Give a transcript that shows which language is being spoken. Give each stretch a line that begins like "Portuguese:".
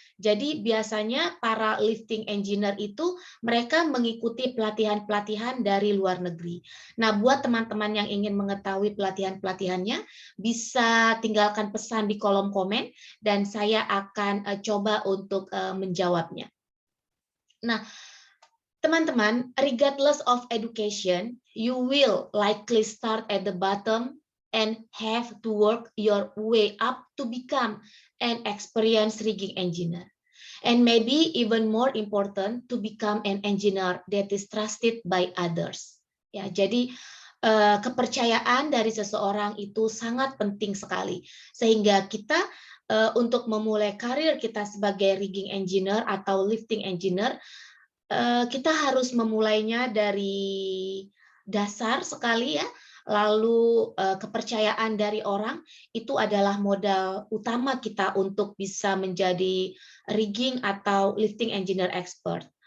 Indonesian: Jadi biasanya para lifting engineer itu mereka mengikuti pelatihan-pelatihan dari luar negeri. Nah, buat teman-teman yang ingin mengetahui pelatihan-pelatihannya, bisa tinggalkan pesan di kolom komen dan saya akan coba untuk menjawabnya. Nah, Teman-teman,
English: regardless of education, you will likely start at the bottom and have to work your way up to become an experienced rigging engineer. And maybe even more important, to become an engineer that is trusted by others.
Indonesian: Ya, jadi kepercayaan dari seseorang itu sangat penting sekali, sehingga kita untuk memulai karir kita sebagai rigging engineer atau lifting engineer, kita harus memulainya dari dasar sekali ya, lalu kepercayaan dari orang itu adalah modal utama kita untuk bisa menjadi rigging atau lifting engineer expert.